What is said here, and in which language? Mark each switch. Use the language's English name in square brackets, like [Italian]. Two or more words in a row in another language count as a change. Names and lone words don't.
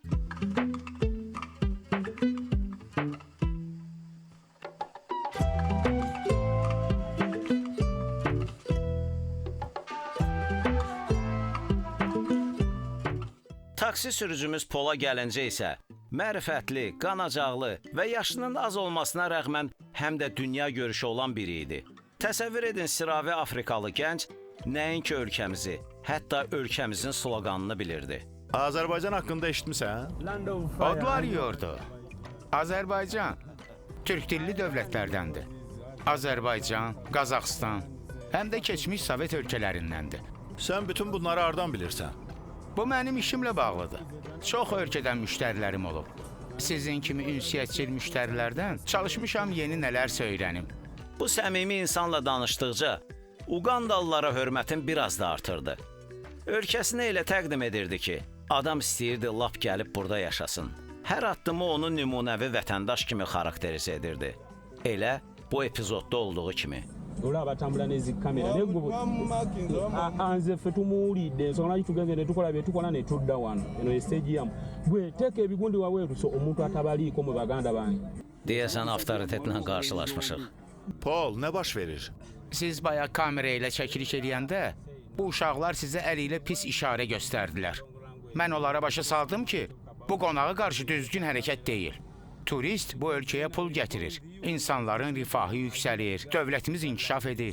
[Azerbaijani] Taksi sürücümüz Pola gəlincə isə mərifətli, qanacaqlı və yaşının az olmasına rəğmən həm də dünya görüşü olan biri idi. Təsəvvür edin, sıravi Afrikalı gənc nəinki ölkəmizi, hətta ölkəmizin sloqanını bilirdi. Azərbaycan haqqında eşitmisən? [English] Land of fire. [Azerbaijani] Odlar yiyordu. Azərbaycan Türk dilli dövlətlərdəndir. Azərbaycan, Qazaxıstan, həm də keçmiş Sovet ölkələrindəndir. Sən bütün bunları hardan bilirsən? Bu mənim işimlə bağlıdır. Çox ölkədən müştərilərim olub. Sizin kimi ünsiyyətçil müştərilərdən çalışmışam yeni nələrsə öyrənim. Bu səmimi insanla danışdıqca Uqandalılara hörmətim biraz da artırdı. Ölkəsini elə təqdim edirdi ki, adam istəyirdi lap gəlib burada yaşasın. Hər addımı onu nümunəvi vətəndaş kimi xarakterizə edirdi. Elə bu epizodda olduğu kimi. [Ganda] Olaba batambula n'ezikamera naye anze ffe tumuwulidde ensonga lwaki tugenze ne tukola bye tukola ne tudda wano eno estadium gwe teeka ebigundi wabweru so omuntu atabaliiko mu baganda bange. [Azerbaijani] Deyəsən avtoritetlə qarşılaşmışıq. Paul, nə baş verir? Siz bayaq kamera ilə çəkiliş eləyəndə bu uşaqlar sizə əli ilə pis işarə göstərdilər. Mən onlara başa saldım ki, bu qonağa qarşı düzgün hərəkət deyil. Turist bu ölkəyə pul gətirir. İnsanların rifahı yüksəlir, dövlətimiz inkişaf edir.